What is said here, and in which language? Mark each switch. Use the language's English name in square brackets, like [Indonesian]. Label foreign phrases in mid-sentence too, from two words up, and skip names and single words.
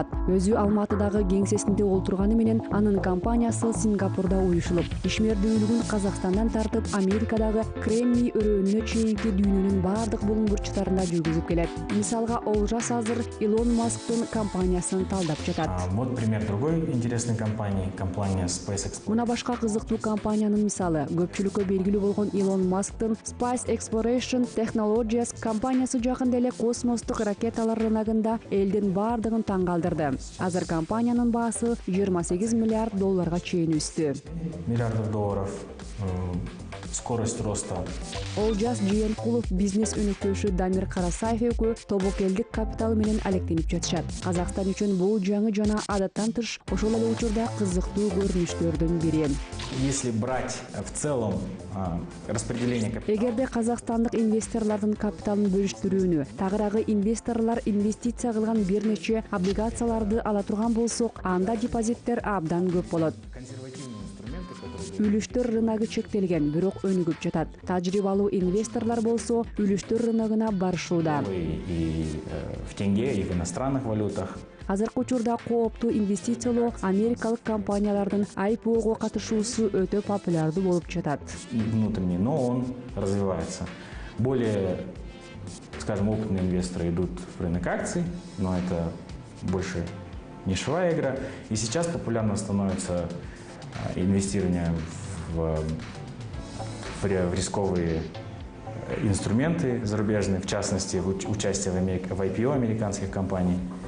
[Kyrgyz] Өзү Алматыдагы кеңсесинде олтурганы менен анын компаниясы Сингапурда уюшулуп, ишмердүүлүгүн Казакстандан тартып Америкадагы Кремний өрөөнүнө чейинки дүйнөнүн бардык булуңгурчутарында жүргүзүп келет. Мисалга, Олжас азыр Илон Масктын компаниясын талдап жатат. [Russian] Вот пример другой интересной компании, компания SpaceX. [Kyrgyz] Мына башка кызыктуу компаниянын мисалы. Көпчүлүккө белгилүү болгон Илон Масктын Space Exploration Technologies компаниясы жакында эле космостук ракеталар рыногунда элдин бардыгын таң калтырды. Азыр компаниянын баасы $28 миллиард чейин өстү. [Russian] Миллиардов долларов. Скорость роста. [Kyrgyz] Олжас Жээнкулов бизнес өнөктөшү Дамир Карасаев экөө тобокелдик капиталы менен алектенип жатышат. Казакстан үчүн бул жаңы жана адаттан тыш, ошол эле учурда кызыктуу көрүнүштөрдүн бири. [Russian] Если брать в целом распределение капитала. [Kyrgyz] Эгерде казакстандык инвесторлордун капиталын бөлүштүрүүнү, тагыраагы инвесторлор инвестиция кылган бир нече облигацияларды ала турган болсок, анда депозиттер абдан көп болот. Үлүштөр рыногу чектелген, бирок өнүгүп жатат. Тажрыйбалуу инвесторлор болсо үлүштөр рыногуна барышууда. И в тенге, и в иностранных валютах. Азыркы учурда кооптуу инвестициялоо америкалык компаниялардын IPO-го катышуусу өтө популярдуу болуп жатат. [Russian] Внутренний, но он развивается. Более, скажем, опытные инвесторы идут в рынок акций, но это больше нишевая игра. И сейчас популярно становится инвестирование в рисковые инструменты зарубежные, в частности, участие в IPO американских компаний.